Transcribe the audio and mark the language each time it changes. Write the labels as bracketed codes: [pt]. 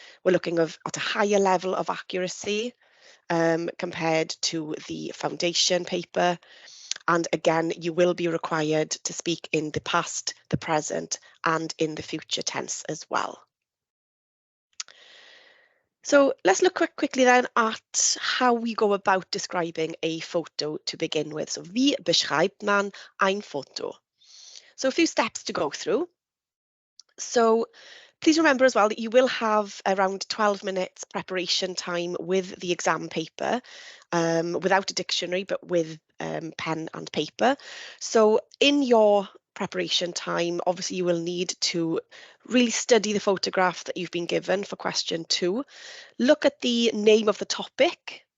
[en] We're looking at a higher level of accuracy compared to the foundation paper. And again, you will be required to speak in the past, the present, and in the future tense as well. So let's look quickly then at how we go about describing a photo to begin with. [de] So wie beschreibt man ein Foto? [en] So a few steps to go through. So please remember as well that you will have around 12 minutes preparation time with the exam paper, without a dictionary, but with pen and paper. So in your preparation time, obviously you will need to really study the photograph that you've been given for question 2. Look at the name of the topic